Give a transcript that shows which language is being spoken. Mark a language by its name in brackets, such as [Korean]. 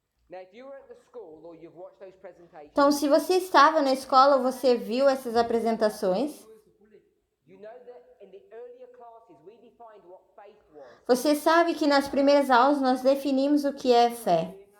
[English] Now, if you were at the school or you've watched those presentations, [Portuguese] Então, se você estava na escola ou você viu essas apresentações, [English] you know that in the earlier classes we defined what faith was. [Portuguese] você sabe que nas primeiras aulas nós definimos o que é fé.